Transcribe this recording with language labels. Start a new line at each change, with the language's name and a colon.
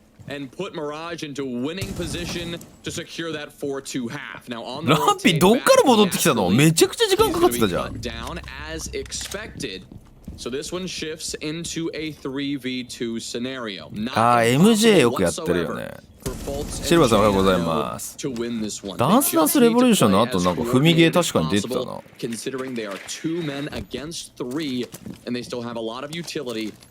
English: And put Mirage into winning position to secure that 4-2 half. Now on the
Japanese: ランピーどっから戻ってきたの？めちゃくちゃ時間かかってたじゃん。
English: Down as expected. So this one shifts into a 3v2 scenario.
Japanese: ああ MJ よくやってるよね。シルバーさんおはようございます。ダンスダンスレボリューションの後なんか踏みゲー確かに出てたな。
English: Considering they are 2 men against 3 and they still have a lot of utility.